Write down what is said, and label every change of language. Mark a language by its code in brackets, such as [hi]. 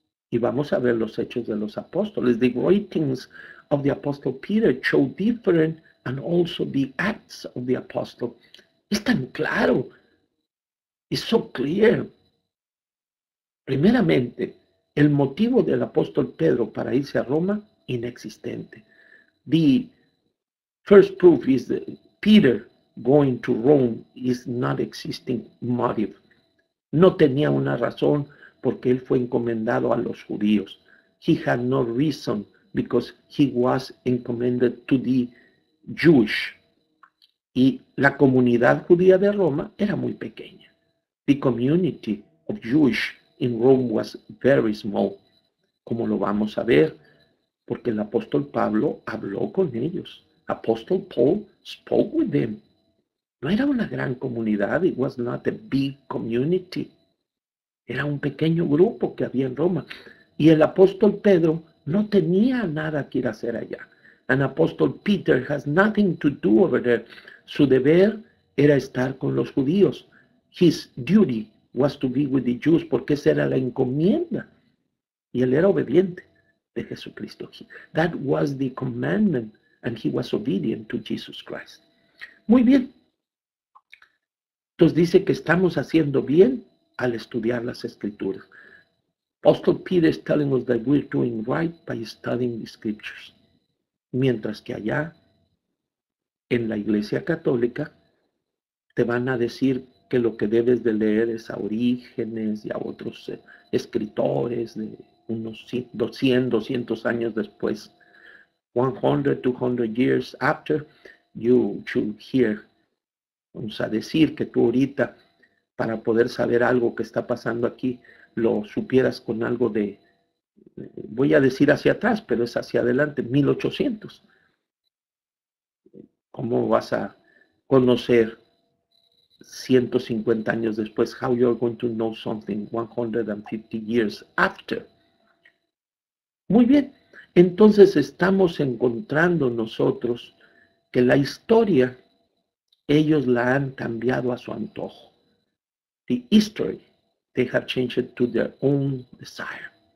[es] Y vamos a ver los hechos de los apóstoles. [en] The writings of the apostle Peter show different, and also the acts of the apostle. [es] Es tan claro. [en] It's so clear. [es] Primeramente, el motivo del apóstol Pedro para irse a Roma, inexistente. [en] The first proof is that Peter going to Rome is not existing motive. [es] No tenía una razón porque él fue encomendado a los judíos. [en] He had no reason because he was encommended to the Jewish. [es] Y la comunidad judía de Roma era muy pequeña. [en] The community of Jewish in Rome was very small, [es] como lo vamos a ver, porque el apóstol Pablo habló con ellos. [en] Apostle Paul spoke with them. [es] No era una gran comunidad, [en] it was not a big community. [es] Era un pequeño grupo que había en Roma. Y el apóstol Pedro no tenía nada que ir a hacer allá. [en] And Apostle Peter has nothing to do over there. [es] Su deber era estar con los judíos. [en] His duty was to be with the Jews, [es] porque esa era la encomienda. Y él era obediente de Jesucristo. [en] That was the commandment, and he was obedient to Jesus Christ. [es] Muy bien. Entonces dice que estamos haciendo bien al estudiar las escrituras. [en] Apostle Peter is telling us that we're doing right by studying the scriptures. [es] Mientras que allá, en la iglesia católica, te van a decir que lo que debes de leer es a Orígenes y a otros escritores unos 200 años después. [en] 100, 200 years after, you should hear. [es] Vamos a decir que tú ahorita, para poder saber algo que está pasando aquí, lo supieras con algo de, voy a decir hacia atrás, pero es hacia adelante, 1800. ¿Cómo vas a conocer 150 años después? [en] How you're going to know something 150 years after? [es] Muy bien, entonces estamos encontrando nosotros que la historia, ellos la han cambiado a su antojo. [en] The history, they have changed it to their own desire.